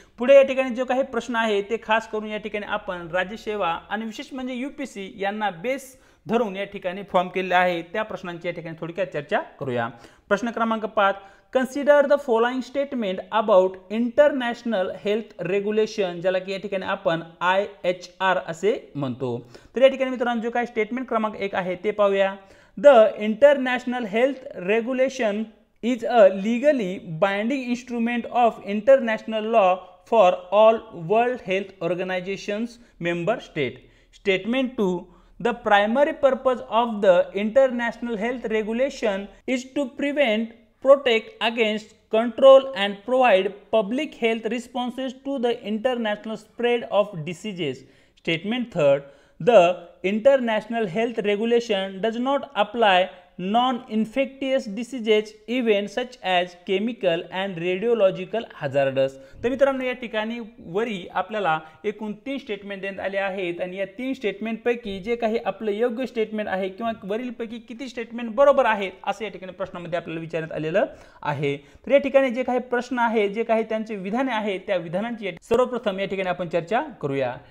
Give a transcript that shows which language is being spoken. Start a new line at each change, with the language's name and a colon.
Marathi: पुढे या ठिकाणी जो काही प्रश्न आहे ते खास करून या ठिकाणी आपण राज्य सेवा आणि विशेष म्हणजे यूपीसी यांना बेस धरून या ठिकाणी फॉर्म केले आहे त्या प्रश्नांची या ठिकाणी थोडक्यात चर्चा करूया। प्रश्न क्रमांक 5,
English: consider the following statement about international health regulation
Marathi: ज्याला की या ठिकाणी आपण IHR असे म्हणतो। तर या ठिकाणी मित्रांनो जो काही स्टेटमेंट क्रमांक 1 आहे ते पाहूया।
English: The international health regulation is a legally binding instrument of international law for all World Health Organization's member state. Statement 2. The primary purpose of the international health regulation is to prevent, protect against, control and provide public health responses to the international spread of diseases. Statement 3. The international health regulation does not apply non-infectious diseases even such as chemical and radiological hazards.
Marathi: तर मित्रांनो या ठिकाणी वरी आपल्याला एकूण 3 statement देण्यात आले आहेत आणि या 3 स्टेटमेंट पैकी जे काही आपलं योग्य स्टेटमेंट आहे किंवा वरील पैकी किती स्टेटमेंट बरोबर आहेत असं या ठिकाणी प्रश्नामध्ये आपल्याला विचारण्यात आलेलं आहे. तर या ठिकाणी जे काही प्रश्न आहेत, जे काही त्यांचे विधाने आहेत, त्या विधानांची सर्वप्रथम या ठिकाणी आपण चर्चा करूया.